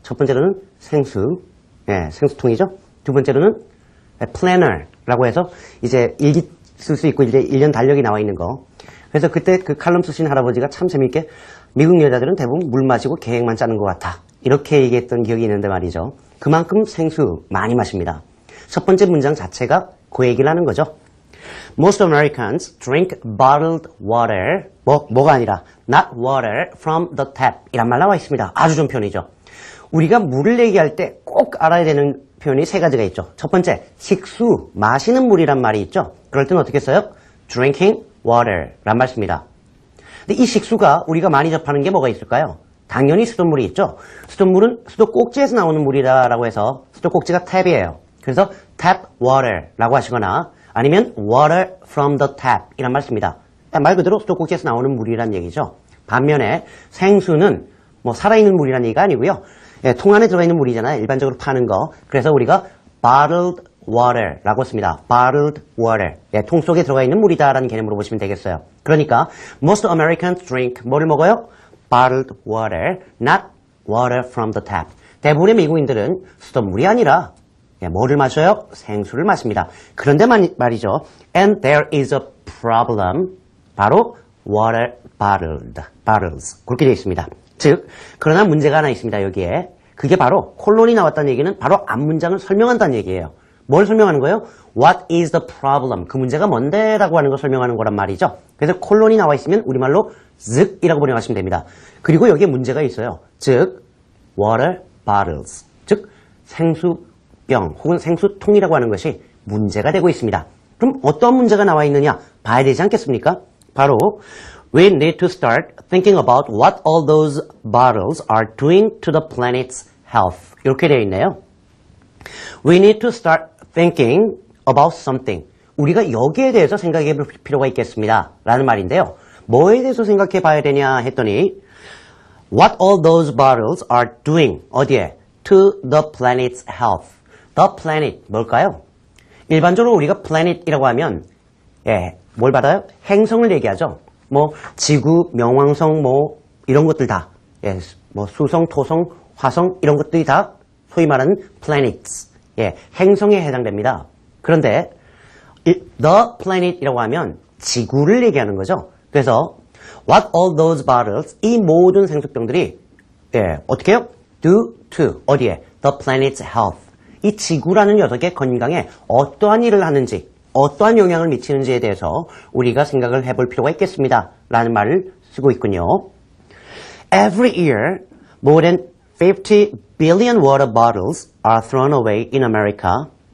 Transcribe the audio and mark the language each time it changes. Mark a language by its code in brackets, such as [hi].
[ko] 첫 번째로는 생수, 생수통이죠. 두 번째로는 플래너라고 해서 이제 일기 쓸 수 있고 이제 1년 달력이 나와 있는 거. 그래서 그때 그 칼럼 쓰신 할아버지가 참 재밌게 미국 여자들은 대부분 물 마시고 계획만 짜는 것 같아. 이렇게 얘기했던 기억이 있는데 말이죠. 그만큼 생수 많이 마십니다. 첫 번째 문장 자체가 그 얘기를 하는 거죠. [en] Most Americans drink bottled water. [ko] 뭐가 아니라 [en] not water from the tap. [ko] 이란 말 나와 있습니다. 아주 좋은 표현이죠. 우리가 물을 얘기할 때 꼭 알아야 되는 표현이 세 가지가 있죠. 첫 번째, 식수, 마시는 물이란 말이 있죠. 그럴 때는 어떻게 써요? drinking water 란 말 씁니다. 근데 이 식수가 우리가 많이 접하는 게 뭐가 있을까요? 당연히 수돗물이 있죠. 수돗물은 수도 꼭지에서 나오는 물이다라고 해서 수도 꼭지가 탭이에요. 그래서 tap water라고 하시거나 아니면 water from the tap 이란 말 씁니다. 말 그대로 수도 꼭지에서 나오는 물이란 얘기죠. 반면에 생수는 뭐 살아있는 물이란 얘기가 아니고요. 통 안에 들어가 있는 물이잖아요. 일반적으로 파는 거. 그래서 우리가 bottled water라고 씁니다. [en] bottled water. [ko] 통 속에 들어가 있는 물이다라는 개념으로 보시면 되겠어요. 그러니까 [en] most Americans drink [ko] 뭐를 먹어요? [en] bottled water, not water from the tap. [ko] 대부분의 미국인들은 수돗물이 아니라 뭐를 마셔요? 생수를 마십니다. 그런데 말이죠. [en] And there is a problem. 바로 water bottles. [ko] 그렇게 되어 있습니다. 즉, 그러나 문제가 하나 있습니다. 여기에. 그게 바로 콜론이 나왔다는 얘기는 바로 앞 문장을 설명한다는 얘기예요. 뭘 설명하는 거예요? [en] What is the problem? [ko] 그 문제가 뭔데? 라고 하는 걸 설명하는 거란 말이죠. 그래서 콜론이 나와 있으면 우리말로 즉이라고 번역하시면 됩니다. 그리고 여기에 문제가 있어요. [en] 즉, water bottles. [ko] 즉, 생수병 혹은 생수통이라고 하는 것이 문제가 되고 있습니다. 그럼 어떤 문제가 나와 있느냐? 봐야 되지 않겠습니까? [en] 바로 We need to start thinking about what all those bottles are doing to the planet's health. [ko] 이렇게 되어 있네요. [en] We need to start thinking about something. [ko] 우리가 여기에 대해서 생각해 볼 필요가 있겠습니다. 라는 말인데요. 뭐에 대해서 생각해 봐야 되냐 했더니 [en] What all those bottles are doing. 어디에? To the planet's health. The planet. 뭘까요? [ko] 일반적으로 우리가 planet이라고 하면 뭘 받아요? 행성을 얘기하죠. 뭐 지구, 명왕성 뭐 이런 것들 다 뭐 수성, 토성, 화성 이런 것들이 다 소위 말하는 planets. 행성에 해당됩니다. 그런데 the planet이라고 하면 지구를 얘기하는 거죠. 그래서 [en] what all those bottles [ko] 이 모든 생수병들이 어떻게 해요? [en] do to 어디에? the planet's health. [ko] 이 지구라는 녀석의 건강에 어떠한 일을 하는지 어떠한 영향을 미치는지에 대해서 우리가 생각을 해볼 필요가 있겠습니다. 라는 말을 쓰고 있군요. [en] Every year, more than 50 billion water bottles are thrown away in America.